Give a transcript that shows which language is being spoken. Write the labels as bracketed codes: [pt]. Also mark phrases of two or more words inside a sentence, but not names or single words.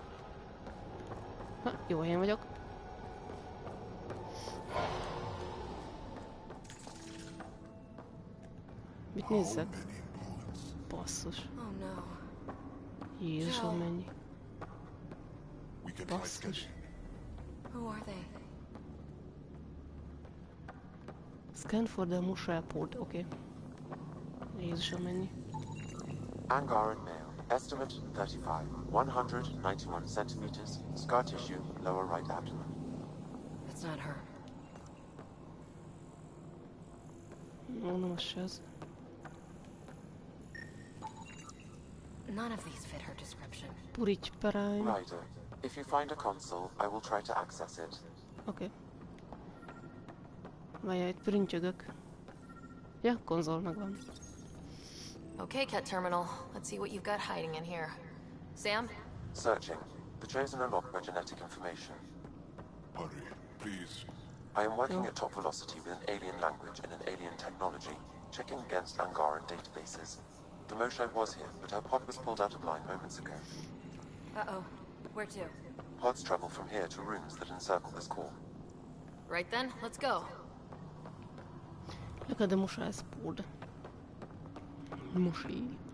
[hu] Ha, jó helyen vagyok. Mit nézzek? Basszus. Jézusom, mennyi. Basszus. [en] Who are they? Scan for the Moshai pod, oké. [hu] Jézusom, mennyi. [en] Angaran male. Estimate 35. 191 centimeters. Scar tissue, lower right abdomen. It's not her. [hu] Mondom, az se az. [en] None of these fit her description. Puric Prime. Rider, if you find a console, I will try to access it. [hu] Okay. Várjál, itt printjögök. Ja, konzol megvan. [en] Okay, Ket Terminal. Let's see what you've got hiding in here. Sam? Searching. The Chosen are locked by genetic information. Hurry, please. I am working at top velocity with an alien language and an alien technology, checking against Angaran databases. The Moshae was here, but her pod was pulled out of line moments ago. Uh-oh. Where to? Pods travel from here to rooms that encircle this core. Right then, let's go. Look at the Moshae's pod. Mosi.